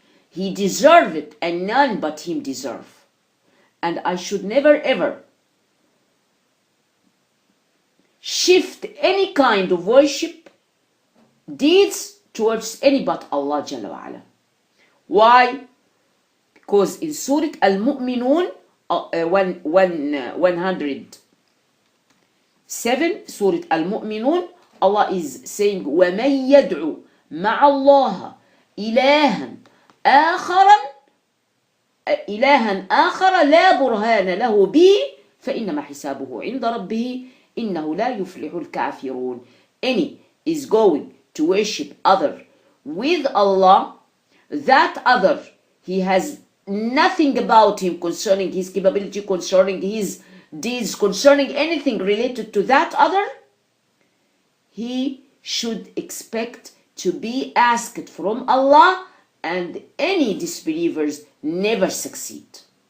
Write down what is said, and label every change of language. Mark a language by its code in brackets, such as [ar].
[en] He deserve it and none but him deserve. And I should never ever shift any kind of worship deeds towards any but Allah Jalla wa Ala. Why? [ar] Because in Surah Al-Mu'minun 107, Surah Al-Mu'minun, Allah is saying وَمَن يَدْعُ مَعَ اللَّهِ إِلَهًا آخَرَ لَا بُرْهَانَ لَهُ بِهِ فَإِنَّمَا حِسَابُهُ عِنْدَ رَبِّهِ إِنَّهُ لَا يُفْلِحُ الْكَافِرُونَ. [en] Any is going to worship other with Allah, that other, he has nothing about him concerning his capability, concerning his deeds, concerning anything related to that other, he should expect to be asked from Allah, and any disbelievers never succeed.